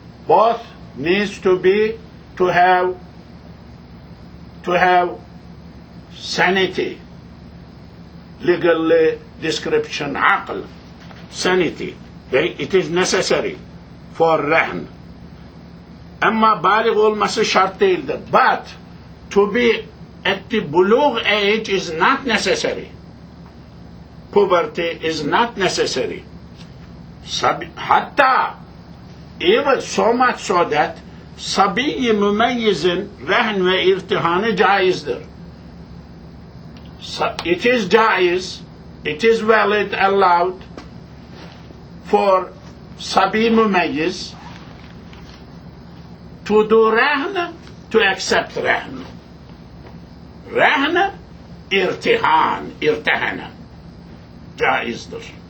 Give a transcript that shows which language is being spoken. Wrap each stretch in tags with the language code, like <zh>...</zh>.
<en>Both needs to have sanity, legal description, aql, sanity. It is necessary for rahn.</en> <tr>Ama baligh olması şart değildir.</tr> <en>But to be at the bulugh age is not necessary. Puberty is not necessary.</en> <tr>Hatta</tr> <en>even so much so that</en> <tr>sabiy mümeyyizin rahn ve irtihanı caizdir.</tr> <en>It is jaiz, it is valid, allowed for sabi mumayyiz to do rahn, to accept rahn.</en> <tr>Rahn, irtihana, caizdir.</tr>